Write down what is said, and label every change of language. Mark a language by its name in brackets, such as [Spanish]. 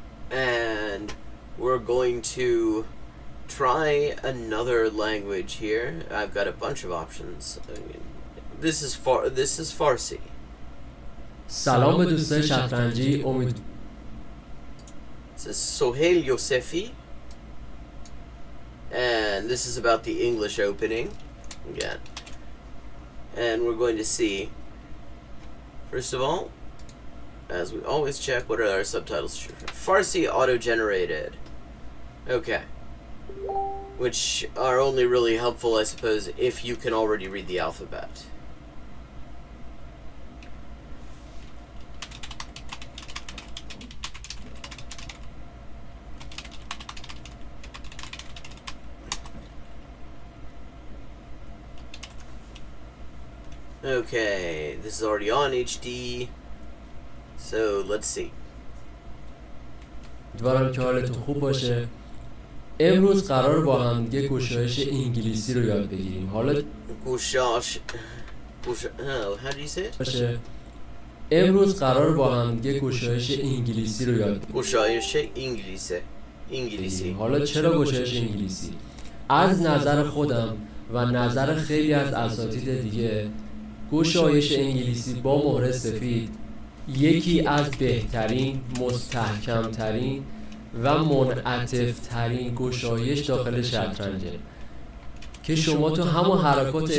[English] And we're going to try another language here. I've got a bunch of options. I mean, this is Farsi. [Persian] سلام به دوستای شطرنجی امید. [English] This is Sohail Yosefi. And this is about the English opening again. And we're going to see, first of all, as we always check, what are our subtitles? Farsi auto-generated. Okay. Which are only really helpful, I suppose, if you can already read the alphabet. Okay, this is already on HD. So, let's see. [Persian] امیدوارم که حالتون خوب باشه. امروز قرار با هم دیگه گشایش انگلیسی رو یاد بگیریم. حالا [English] گشایش how do you say it? [Persian] باشه. امروز قرار با هم دیگه گشایش انگلیسی رو یاد بگیریم. گشایش انگلیسی. حالا چرا گشایش انگلیسی؟ از نظر خودم و نظر خیلی از اساتید دیگه، گشایش انگلیسی با مهر سفید یکی از بهترین، مستحکمترین و منعطف‌ترین گشایش داخل شطرنجه که شما تو همون حرکات